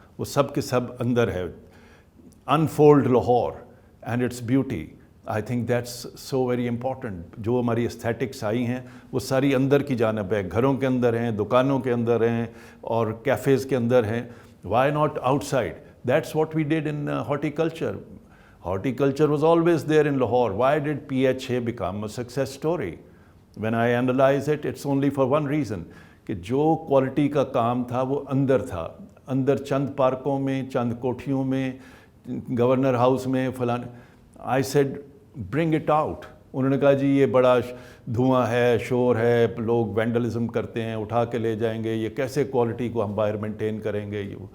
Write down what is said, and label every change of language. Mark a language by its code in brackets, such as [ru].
[ur] وہ سب کے سب اندر ہے. [en] Unfold Lahore and its beauty. I think that's so very important. [ur] جو ہماری استھیٹکس آئی ہیں وہ ساری اندر کی جانب ہے, گھروں کے اندر ہیں, دکانوں کے اندر ہیں, اور کیفیز کے اندر ہیں. [en] Y not out side? That's what we did in horticulture. Horticulture was always there in Lahore. Why did PHA become a success story? When I analyze it, it's only for one reason, [ur] کہ جو quality کا کام تھا وہ اندر تھا. اندر چند پارکوں میں, چند کوٹھیوں میں, گورنر ہاؤس میں, فلاں. [en] I said bring it out. [ur] انہوں نے کہا جی یہ بڑا دھواں ہے, شور ہے, لوگ وینڈلزم کرتے ہیں, اٹھا کے لے جائیں گے, یہ کیسے کوالٹی کو ہم باہر مینٹین کریں گے.